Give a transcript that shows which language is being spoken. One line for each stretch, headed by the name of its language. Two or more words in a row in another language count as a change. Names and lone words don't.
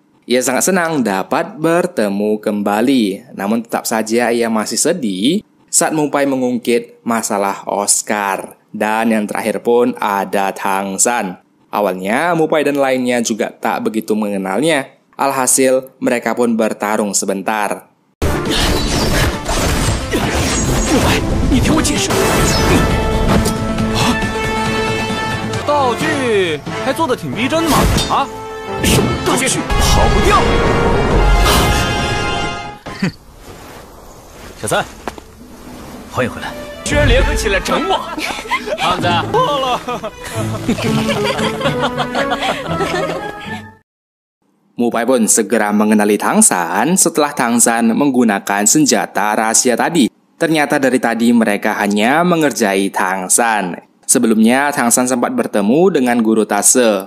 Indonesian: Ia sangat senang dapat bertemu kembali. Namun tetap saja ia masih sedih saat Mupai mengungkit masalah Oscar. Dan yang terakhir pun ada Tang San. Awalnya, Mupai dan lainnya juga tak begitu mengenalnya. Alhasil, mereka pun bertarung sebentar.
Chinese: 木白，你听我解释。道具还做得挺逼真嘛！啊，什么道具？跑不掉！哼，小三，欢迎回来。居然联合起来整我！胖子，错了。
Indonesian: Mupai pun segera mengenali Tang San setelah Tang San menggunakan senjata rahasia tadi. Ternyata dari tadi mereka hanya mengerjai Tang San. Sebelumnya Tang San sempat bertemu dengan guru Tase.